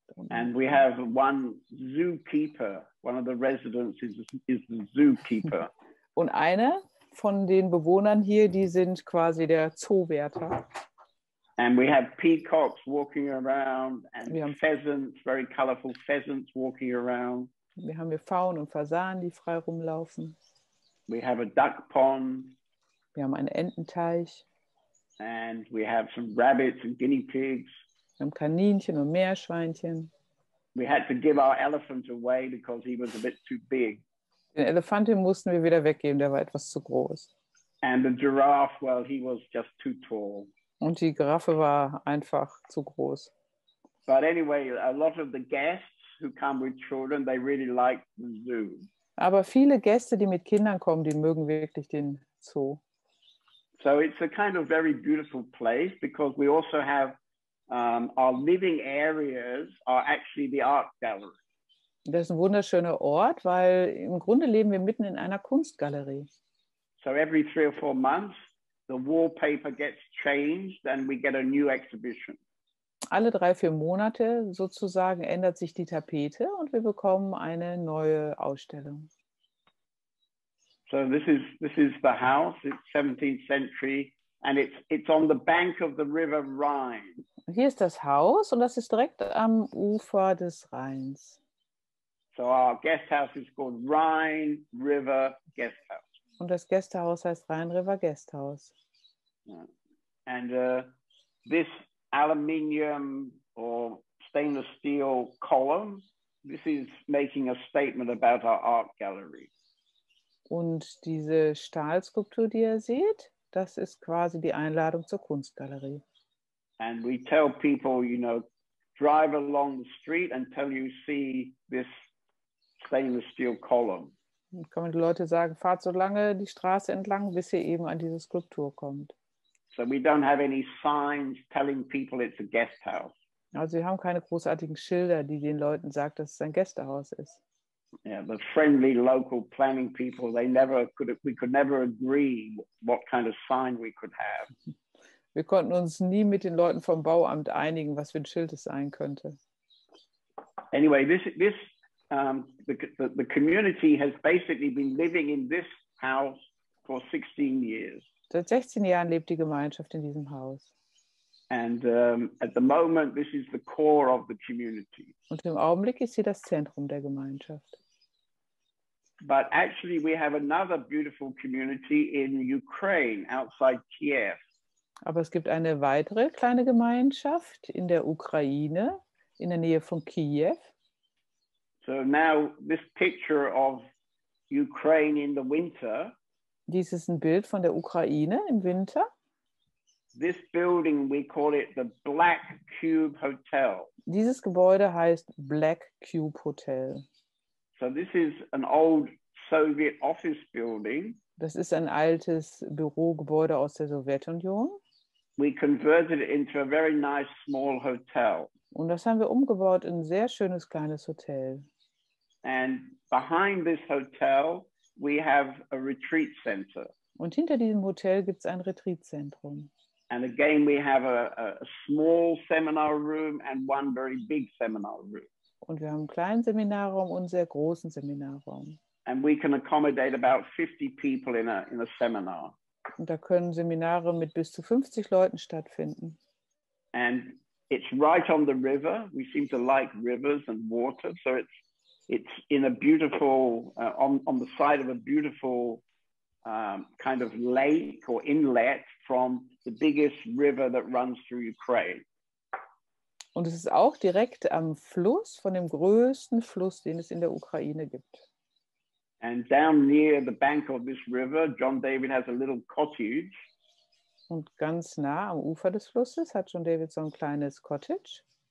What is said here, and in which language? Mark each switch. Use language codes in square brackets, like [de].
[en] And we have one zookeeper. One of the residents is the zookeeper. [de] Und einer von den Bewohnern hier, die sind quasi der Zoowärter. [en] And we have peacocks walking around and [de] Wir haben- [en] pheasants, very colorful pheasants walking around. [de] Wir haben hier Pfauen und Fasanen, die frei rumlaufen. [en] We have a duck pond [de] Wir haben einen Ententeich. [en] and we have some rabbits and guinea pigs. [de] Wir haben Kaninchen und Meerschweinchen. [en] We had to give our elephant away because he was a bit too big. [de] Den Elefanten mussten wir wieder weggeben, der war etwas zu groß. [en] And the giraffe, well, he was just too tall. [de] Und die Giraffe war einfach zu groß. [en] But anyway, a lot of the guests who come with children, they really like the zoo. [de] Aber viele Gäste, die mit Kindern kommen, die mögen wirklich den Zoo. [en] So it's a kind of very beautiful place because we also have our living areas are actually the art gallery. [de] Das ist ein wunderschöner Ort, weil im Grunde leben wir mitten in einer Kunstgalerie. [en] So every 3 or 4 months, the wallpaper gets changed and we get a new exhibition. [de] Alle 3-4 Monate sozusagen ändert sich die Tapete und wir bekommen eine neue Ausstellung. [en] So this is the house. It's 17th century, and it's on the bank of the river Rhine. [de] Hier ist das Haus und das ist direkt am Ufer des Rheins. [en] So our guest house is called Rhine River Guest House. [de] Und das Gästehaus heißt Rhein-River Gästehaus. [en] Yeah. And this aluminium or stainless steel column, this is making a statement about our art gallery. [de] Und diese Stahlskulptur, die ihr seht, das ist quasi die Einladung zur Kunstgalerie. [en] And we tell people, you know, drive along the street until you see this stainless steel column. [de] Dann kann man die Leute sagen, fahrt so lange die Straße entlang, bis ihr eben an diese Skulptur kommt. [en] So we don't have any signs telling people it's a guest house. [de] Also wir haben keine großartigen Schilder, die den Leuten sagen, dass es ein Gästehaus ist. [en] Yeah, the friendly local planning people, we could never agree what kind of sign we could have. [de] Wir konnten uns nie mit den Leuten vom Bauamt einigen, was für ein Schild es sein könnte. [en] Anyway, the community has basically been living in this house for 16 years. [de] Seit 16 Jahren lebt die Gemeinschaft in diesem Haus. [en] And at the moment, this is the core of the community. [de] Und im Augenblick ist sie das Zentrum der Gemeinschaft. [en] But actually, we have another beautiful community in Ukraine, outside Kiev. [de] Aber es gibt eine weitere kleine Gemeinschaft in der Ukraine, in der Nähe von Kiew. [en] So now this picture of Ukraine in the winter, [de] Dies ist ein Bild von der Ukraine im Winter. [en] this building, we call it the Black Cube Hotel. [de] Dieses Gebäude heißt Black Cube Hotel. [en] So this is an old Soviet office building. [de] Das ist ein altes Bürogebäude aus der Sowjetunion. [en] We converted it into a very nice small hotel. [de] Und das haben wir umgebaut in ein sehr schönes kleines Hotel. [en] And behind this hotel, we have a retreat center. [de] Und hinter diesem Hotel gibt es ein Retreatzentrum. [en] And again, we have a small seminar room and one very big seminar room. [de] Und wir haben einen kleinen Seminarraum und einen sehr großen Seminarraum. [en] And we can accommodate about 50 people in a seminar. [de] Und da können Seminare mit bis zu 50 Leuten stattfinden. [en] And it's right on the river. We seem to like rivers and water. So it's in a beautiful, on the side of a beautiful kind of lake or inlet from the biggest river that runs through Ukraine. [de] Und es ist auch direkt am Fluss, von dem größten Fluss, den es in der Ukraine gibt. [en] And down near the bank of this river, John David has a little cottage. [de] Und ganz nah am Ufer des Flusses hat John David so ein kleines Cottage.